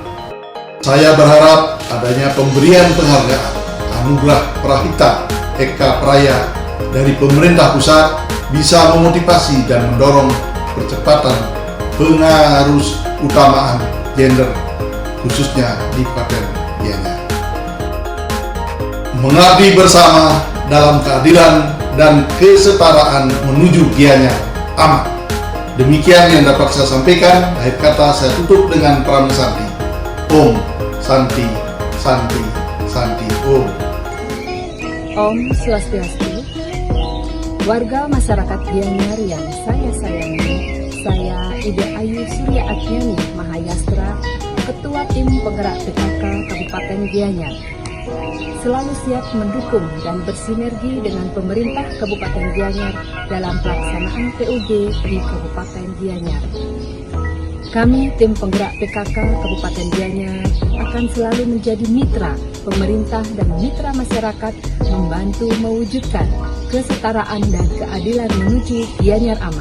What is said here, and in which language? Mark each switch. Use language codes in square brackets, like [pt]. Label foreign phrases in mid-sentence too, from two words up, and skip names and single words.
[id] Saya berharap adanya pemberian penghargaan Anugerah Prahita Eka Praya dari pemerintah pusat bisa memotivasi dan mendorong percepatan pengarus utamaan gender khususnya di Kabupaten Gianyar. Mengabdi bersama dalam keadilan dan kesetaraan menuju Gianyar aman. Demikian yang dapat saya sampaikan. Akhir kata saya tutup dengan Pram Santi. [sa] ॐ शान्ति, शान्ति, शान्ति, ॐ. ॐ स्वस्त्यस्तु. [id] Warga masyarakat Gianyar yang saya sayangi, saya Ida Ayu Surya Atnyani Mahayastra, Ketua Tim Penggerak PKK Kabupaten Gianyar, selalu siap mendukung dan bersinergi dengan pemerintah Kabupaten Gianyar dalam pelaksanaan PUG di Kabupaten Gianyar. Kami tim penggerak PKK Kabupaten Gianyar akan selalu menjadi mitra pemerintah dan mitra masyarakat membantu mewujudkan kesetaraan dan keadilan menuju Gianyar aman.